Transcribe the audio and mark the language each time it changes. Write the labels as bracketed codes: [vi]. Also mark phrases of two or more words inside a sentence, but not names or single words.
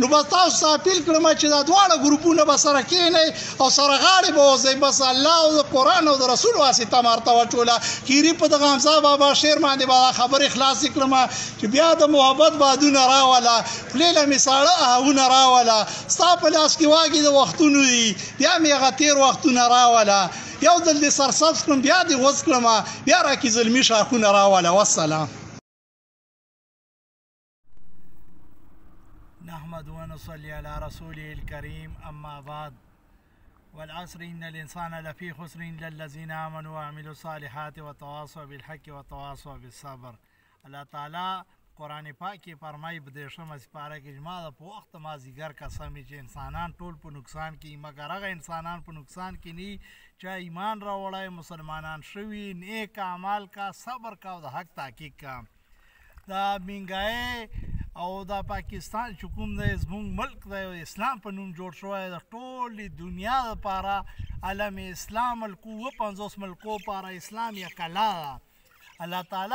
[ps] نو بس تاسو ته اپیل کړم چې دا دواړه ګروپونه به سره کېنئ او سره غاړې به وځئ بس الله او د قرآن او د رسول واسطه مرته واچوله خیري په دغه حمزه بابا شعر باندې به دا خبرې خلاصې کړم چې بیا د محبت بادونه راوله خولې له مې ساړه آهونه راوله ستا په لاس کې واګې د وختونو دي بیا مې هغه تېر وختونه راوله یو ځل دې سرسبز کړم بیا دې غوڅ کړم بیا راکې زلمي شاخونه راوله والسلام [ar] نحمد ونصلي على رسوله الكريم أما بعد والعصر إن الإنسان لفي خسر إلا الذين آمنوا وعملوا الصالحات وتواصوا بالحق وتواصوا بالصبر. [ps] اللہ تعالیٰ قرآن پاک کې فرمایي په 13 سپاره کې جما د په وخت مازیګر قسمې چې انسانان ټول په نقصان کې مګر هغه انسانان په نقصان کې نه چې ایمان راوړی مسلمانان شوي نیک اعمال کا صبر کا او د حق تحقیق کا دا منګای او دا پاکستان چې کوم دی زموږ ملک دی اسلام په نوم جوړ شوی د ټولې دنیا دپاره عالم اسلام ملکو 50 ملکو لپاره اسلام یې کلا ده الله تعالی